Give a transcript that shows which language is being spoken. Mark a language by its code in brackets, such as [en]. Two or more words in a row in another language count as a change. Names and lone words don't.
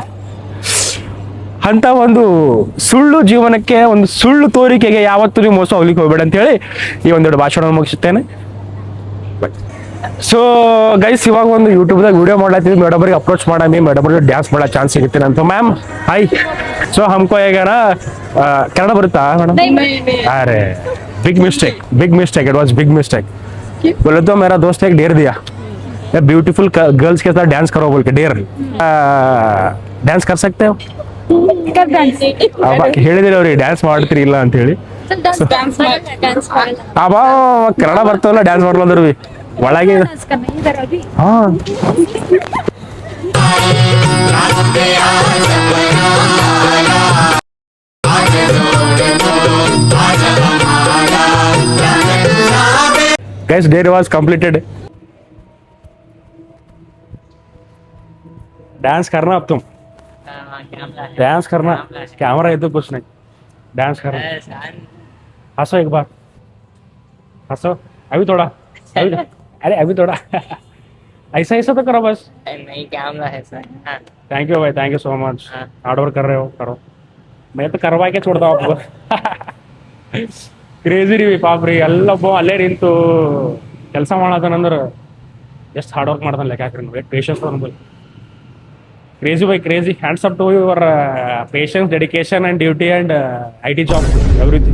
[kn] ಅಂತ ಒಂದು ಸುಳ್ಳು ಜೀವನಕ್ಕೆ, ಒಂದು ಸುಳ್ಳು ತೋರಿಕೆಗೆ ಯಾವತ್ತೂ ನೀವು ಮೋಸ ಹೋಗ್ಲಿಕ್ಕೆ ಹೋಗ್ಬೇಡ ಅಂತೇಳಿ ಈ ಒಂದೆರಡು ಭಾಷಣ ಮುಗಿಸುತ್ತೇನೆ. [en] so guys, [kn] ಇವಾಗ ಒಂದು ಯೂಟ್ಯೂಬ್ದಾಗ ವಿಡಿಯೋ ಮಾಡ್ಲತ್ತೀವಿ, ಮೇಡಮ್ರಿಗೆ ಅಪ್ರೋಚ್ ಮಾಡಮಿ, ಮೇಡಮ್ರಿಗೆ ಡ್ಯಾನ್ಸ್ ಮಾಡೋ ಚಾನ್ಸ್ ಸಿಗುತ್ತೆ ಅಂತ. [en] ma'am hi. [kn] ಸೊ हमको ಏಗಾರ ಕನ್ನಡ ಬರುತ್ತಾ ಮೇಡಮ್? [en] अरे big mistake, it was big mistake. [hi] बोले तो मेरा दोस्त एक डेर दिया, [en] beautiful girls [hi] के साथ डांस करो बोल के डेर. डांस कर सकते हो? [kn] ಹೇಳಿದಿರಿ ಅವ್ರಿಗೆ ಡ್ಯಾನ್ಸ್ ಮಾಡ್ತೀರಿ ಇಲ್ಲ ಅಂತ ಹೇಳಿ. ಅವ ಕನ್ನಡ ಬರ್ತಾವಲ್ಲ, ಡ್ಯಾನ್ಸ್ ಮಾಡ್ಲಂದ್ರು ಬಿ ಒಳಗೆ. [en] ಹಾ guys, day was completed. [hi] डांस करना अब तुम, डांस करना, कैमरा है तो कुछ नहीं, डांस करना. हंसो एक बार, हंसो अभी थोड़ा, अरे अभी थोड़ा ऐसा ऐसा तो करो बस. नहीं, कैमरा है सर. [en] thank you भाई, thank you so much. hard work [hi] कर रहे हो, करो. मैं तो करवा के छोड़ता हूँ आपको. [en] crazy re [kn] ಪಾಪ್ರಿ, ಎಲ್ಲೊಬ್ಬ ಅಲ್ಲೇ ನಿಂತು ಕೆಲಸ ಮಾಡತಾನಂದ್ರೆ ಎಷ್ಟು [en] hard work [kn] ಮಾಡ್ತಾನೆ ಲೆಕ್ಕ ಹಾಕ್ರಿ. ಎಷ್ಟು ಪೇಷನ್ಸ್ ಅನ್ಬೋದು. [en] crazy by crazy. hands up to your patience, dedication and duty and IT job everything.